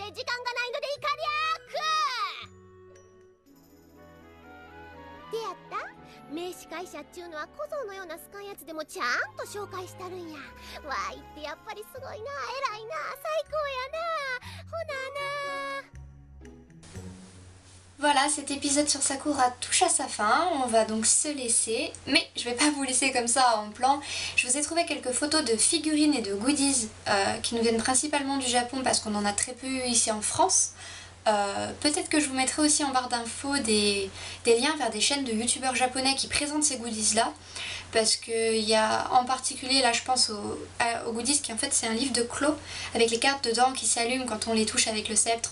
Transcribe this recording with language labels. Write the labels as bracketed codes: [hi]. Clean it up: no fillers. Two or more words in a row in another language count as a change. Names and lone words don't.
[ja] 時間がないのでいかりゃくでやった名司会者っちゅうのは小僧のようなスカンやつでもちゃんと紹介したるんや。わいってやっぱりすごいな、偉いな、最高やな。ほなな。 [fr] Voilà, cet épisode sur Sakura touche à sa fin, on va donc se laisser, mais je vais pas vous laisser comme ça en plan. Je vous ai trouvé quelques photos de figurines et de goodies qui nous viennent principalement du Japon parce qu'on en a très peu ici en France. Peut-être que je vous mettrai aussi en barre d'infos des liens vers des chaînes de youtubeurs japonais qui présentent ces goodies là, parce qu'il y a en particulier là je pense aux goodies qui en fait c'est un livre de Clos avec les cartes dedans qui s'allument quand on les touche avec le sceptre.